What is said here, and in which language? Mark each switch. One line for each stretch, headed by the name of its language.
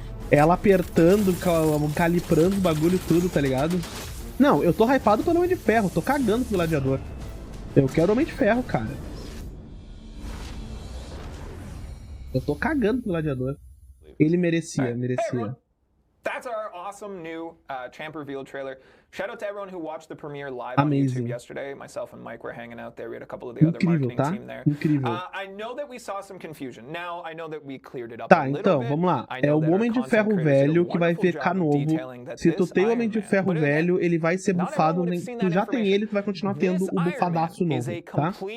Portuguese: Ela apertando, calibrando o bagulho tudo, tá ligado? Não, eu tô hypado pelo Homem de Ferro, tô cagando pro Gladiador. Eu quero o Homem de Ferro, cara. Eu tô cagando pro Gladiador. Ele merecia.
English: That's our awesome new champ reveal trailer. Shout out to everyone who watched the premiere live on YouTube yesterday. Myself and Mike were hanging out there. We had a couple of the other marketing team there. I know that we saw some confusion. Now I know that we cleared it up a little
Portuguese: então,
English: bit.
Portuguese: vamos lá. É o Homem de Ferro velho que vai ficar novo. Se tu tem o Homem de Ferro velho, ele vai ser bufado. Tu já tem ele, tu vai continuar tendo o bufadaço novo, tá?